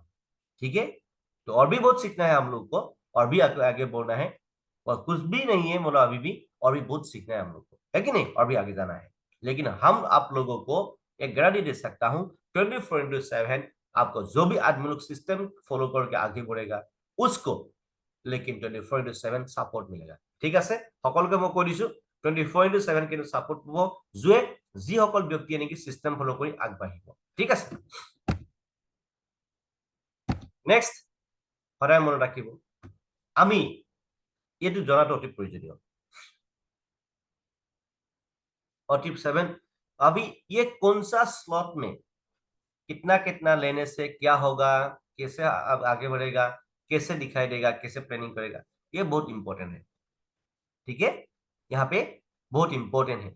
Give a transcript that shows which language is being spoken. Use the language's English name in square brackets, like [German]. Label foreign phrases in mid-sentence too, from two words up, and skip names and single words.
[Hindi] ठीक है, तो और भी बहुत सीखना है हम लोग को, और भी आगे आगे बढ़ना है, और कुछ भी नहीं है मतलब अभी भी और भी बहुत सीखना है हम लोग को, है कि नहीं, और भी आगे जाना है। लेकिन हम आप लोगों को एक गारंटी दे सकता हूँ, 24/7 आपको जो भी आदमी लोग [English] system follow [Hindi] करके आगे बढ़ेगा उसको, लेकिन 24/7 सापोर्ट मिलेगा। [Assamese] ঠিক আছে, সকলোকে মই কৈ দিছো 24/7 কিন্তু সাপোর্ট পাব যে যিসকল ব্যক্তিয়ে নেকি [English] system follow [Assamese] কৰি আগবাঢ়িব। ঠিক আছে, নেক্সট সদায় মনত ৰাখিব, আমি এইটো জনাটো অতি প্ৰয়োজনীয়। [Hindi] और टिप 7, अभी ये कौन सा स्लॉट में कितना कितना लेने से क्या होगा, कैसे अब आगे बढ़ेगा, कैसे दिखाई देगा, कैसे प्लानिंग करेगा, ये बहुत इंपॉर्टेंट है। ठीक है, यहाँ पे बहुत इंपॉर्टेंट है।